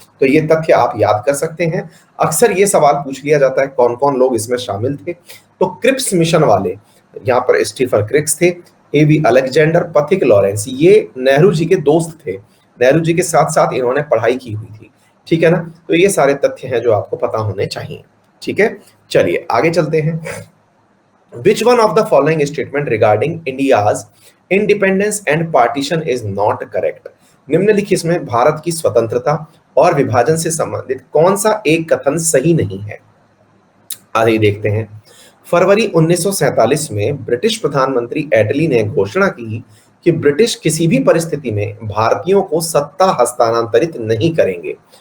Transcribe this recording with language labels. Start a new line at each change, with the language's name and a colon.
Hindi: तो ये तथ्य आप याद कर सकते हैं। अक्सर ये सवाल पूछ लिया जाता है कौन कौन लोग इसमें शामिल थे। तो क्रिप्स मिशन वाले, यहाँ पर स्टीफन क्रिक्स थे, एवी अलेक्जेंडर, पथिक लॉरेंस, ये नेहरू जी के दोस्त थे। नेहरू जी के साथ साथ इन्होंने पढ़ाई की हुई थी। ठीक है ना? तो ये सारे तथ्य हैं जो आपको पता होने चाहिए। ठीक है, चलिए आगे चलते हैं।
English: Which one of the following statement regarding India's independence and partition is not correct?
Hindi: निम्नलिखित में भारत की स्वतंत्रता और विभाजन से संबंधित कौन सा एक कथन सही नहीं है? आइए देखते हैं। फरवरी 1947 में ब्रिटिश प्रधानमंत्री एटली ने घोषणा की कि ब्रिटिश किसी भी परिस्थिति में भारतीयों को सत्ता हस्तांतरित नहीं करेंगे।